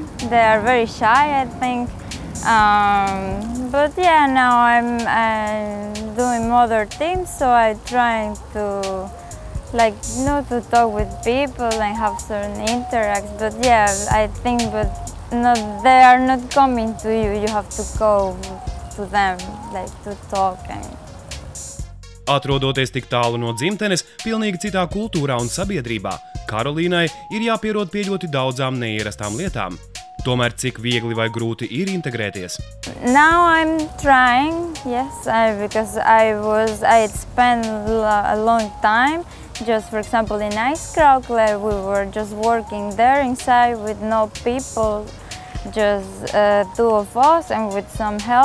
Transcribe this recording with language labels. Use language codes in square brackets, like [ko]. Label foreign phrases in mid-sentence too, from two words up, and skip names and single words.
[en] They are very shy, I think. But yeah, now I'm doing other things, so I'm trying to to talk with people and have certain interacts. But yeah, I think, they are not coming to you. You have to go to them, to talk. [lv] Atrodoties tik tālu no dzimtenes, pilnīgi citā kultūrā un sabiedrībā, Karolīnai ir jāpierod pie ļoti daudzām neierastām lietām. Tomēr cik viegli vai grūti ir integrēties? [en] Now I'm trying, yes, because I had spent a long time. Just for example, in Aizkraukle, we were just working there inside with no people, just 2 of us and with some help.